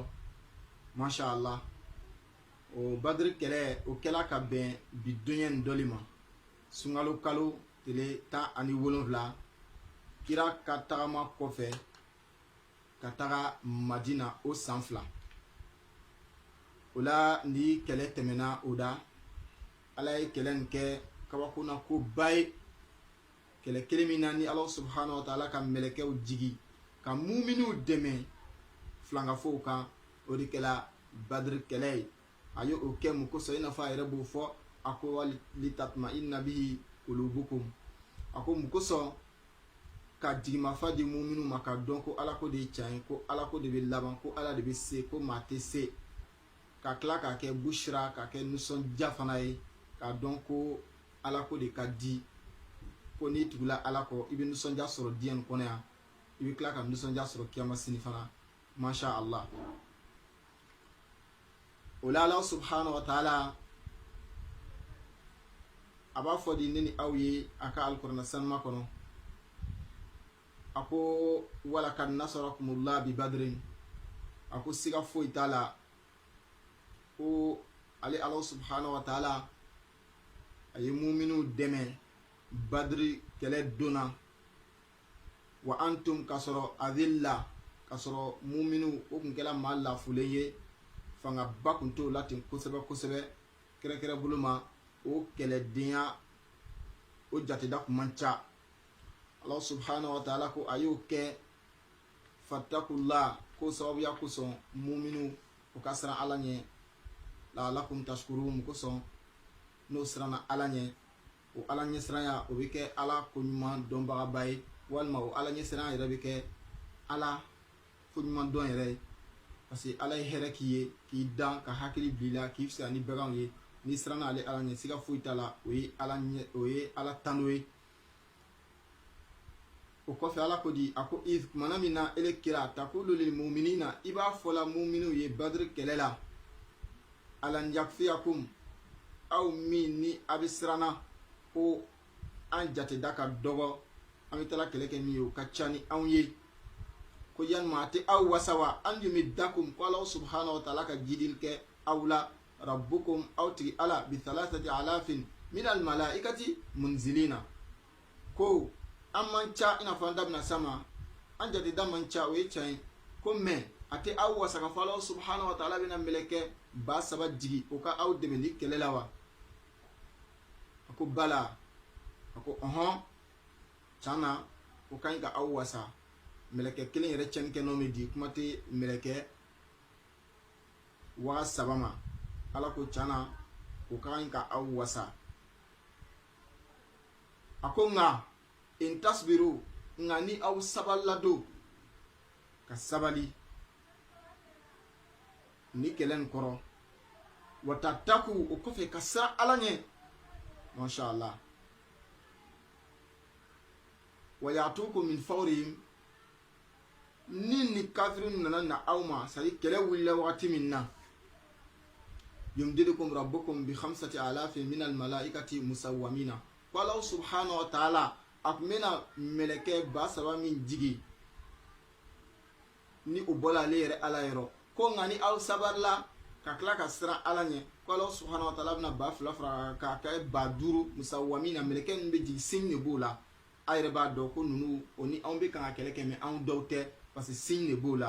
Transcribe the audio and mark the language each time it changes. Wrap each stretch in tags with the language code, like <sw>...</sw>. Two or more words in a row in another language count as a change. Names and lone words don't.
<ar>ما شاء الله,</ar> <bm>o Badri kɛlɛ o kɛla ka bɛn bi doɲɛ nin dɔli ma, sunkalo kalo tile 17 kira ka tagama kɔfɛ ka taga Madina o san 2. O la ni kɛlɛ tɛmɛna o da, Ala ye kɛlɛ nin kɛ kabakona ko ba ye, kɛlɛ kelen min na ni</bm> <ar>الله سبحانه وتعالى</ar> <bm>ka mɛlɛkɛw jigi ka muminiw dɛmɛ filankafow kan, o de kɛla Badri kɛlɛ ye. A ye o kɛ mun kosɔn i n'a fɔ a yɛrɛ b'o fɔ, a ko</bm> <ar>لتطمئن به قلوبكم,</ar> <bm>a ko mun kosɔn ka jigimafa di muminiw ma ka dɔn ko Ala ko de ye tiɲɛ ye, ko Ala ko de bɛ laban, ko Ala de bɛ se, ko maa tɛ se, ka tila k'a kɛ bushra, k'a kɛ nisɔndiya fana ye, k'a dɔn ko Ala ko de ka di, ko n'i tugula Ala kɔ i bɛ nisɔndiya sɔrɔ diɲɛ nin kɔnɔ yan, i bɛ tila ka nisɔndiya sɔrɔ kiyama sini fana.</bm> <ar>Masha Allah.</ar> <bm>O la</bm> <ar>الله سبحانه وتعالى</ar> <bm>a b'a fɔ di ne ni aw ye a ka alikuranɛ sanuma kɔnɔ, a ko</bm> <ar>ولقد نصركم الله ببدر,</ar> <bm>a ko siga foyi t'a la ko ale</bm> <ar>الله سبحانه وتعالى</ar> <bm>a ye muminiw dɛmɛ Badri kɛlɛ donna,</bm> <ar>وأنتم</ar> <bm>ka sɔrɔ adilla, ka sɔrɔ muminiw o kun kɛla maa lafulen ye, fanga ba kun t'o la ten kosɛbɛ kosɛbɛ, kɛrɛkɛrɛ bolo ma o kɛlɛdenya o jateda kun man ca.</bm> <ar>الله سبحانه وتعالى</ar> <bm>ko a y'o kɛ fattakullah, ko sababuya kosɔn muminiw o ka siran Ala ɲɛ,</bm> <ar>لعلكم تشكرون,</ar> <bm>kosɔn n'o siranna Ala ɲɛ, o Ala ɲɛ siranya o bɛ kɛ Ala ko ɲuman dɔnbagaba ye, walima o Ala ɲɛ siranya yɛrɛ bɛ kɛ Ala ko ɲuman dɔn yɛrɛ ye,</bm> <fr>parce que</fr> <bm>Ala ye hɛrɛ k'i ye, k'i dan ka hakili bila i la, k'i fisaya ni baganw ye, n'i siranna ale Ala ɲɛ siga foyi t'a la, o ye Ala tando ye. O kɔfɛ Ala ko di, a ko kumana min na ele kira</bm> <ar>تقول للمؤمنين,</ar> <bm>i b'a fɔla muminiw ye Badri kɛlɛ la,</bm> <ar>ألن يكفيكم,</ar> <bm>aw min ni a bɛ siranna ko an jateda ka dɔgɔ, an bɛ taa kɛlɛ kɛ min ye o ka ca ni anw ye, ko yanma a tɛ aw wasa</bm> <ar>وأن يمدكم,</ar> <bm>ko</bm> <ar>الله سبحانه وتعالى</ar> <bm>ka jidil kɛ aw la, rabbukum aw tigi Ala</bm> <ar>ب3000 من الملائكة منزلين,</ar> <bm>ko an man ca ina fɔ an da bɛna sama, an jateda man ca o ye tiɲɛ ye, ko mɛ a tɛ aw wasa ka fɔ</bm> <ar>الله سبحانه وتعالى</ar> <bm>bɛna mɛlɛkɛ 3000 jigi o ka aw dɛmɛ ni kɛlɛ la wa? A ko bala, a ko tiɲɛ na o ka ɲi ka aw wasa, mɛlɛkɛ kelen yɛrɛ cɛnnikɛ n'o bɛ di, kuma tɛ mɛlɛkɛ 3000 ma. Ala ko tiɲɛ na o ka ɲi ka aw wasa. A ko nka</bm> <ar>إن تصبروا,</ar> <bm>nka ni aw sabalila don, ka sabali ni kɛlɛ nin kɔrɔ,</bm> <ar>وتتقوا,</ar> <bm>o kɔfɛ ka siran Ala ɲɛ,</bm> <ar>masha Allah, ويأتوكم من فورهم,</ar> <bm>ni kafirin nana na aw ma, sari kɛlɛ wulila wagati min na,</bm> <ar>يمددكم ربكم ب5000 من الملائكة مسومين,</ar> <bm>ko</bm> <ar>الله سبحانه وتعالى</ar> <bm>a kun bɛna mɛlɛkɛ 3000 min jigi ni o bɔla ale yɛrɛ Ala yɔrɔ, ko nka ni aw sabarila ka tila ka siran Ala ɲɛ, ko</bm> <ar>الله سبحانه وتعالى</ar> <bm>bɛna 2000 fara k'a kɛ 5000 musawwamina, mɛlɛkɛ ninnu bɛ jigi signe de b'o la. A yɛrɛ b'a dɔn ko ninnu o ni anw bɛ kan ka kɛlɛ kɛ mɛ anw dɔw tɛ,</bm> <fr>parce que</fr> <bm>signe de b'o la.</bm>